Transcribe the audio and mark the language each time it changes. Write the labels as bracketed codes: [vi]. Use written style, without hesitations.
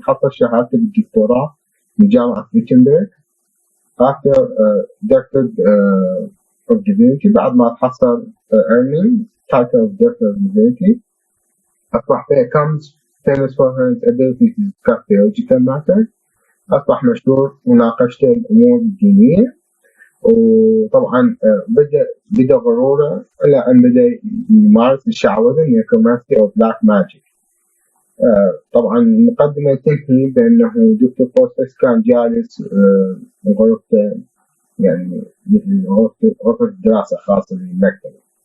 [ar] حصل شهادته بالدكتوراه من جامعة Wittenberg. [en] After Doctor of Divinity، [ar] بعد ما تحصل [en] earning title of Doctor of Divinity، [ar] أصبح [en] becomes famous for his ability to discuss theological matters. [ar] أصبح مشهور مناقشة الأمور الدينية. وطبعا بدأ غروره إلى أن بدأ يمارس الشعوذة necromancy أو [en] black magic. [ar] طبعا المقدمة تنتهي بأنه دكتور فاوستس كان جالس غرفته، يعني غرفة دراسة خاصة بالمكتبة.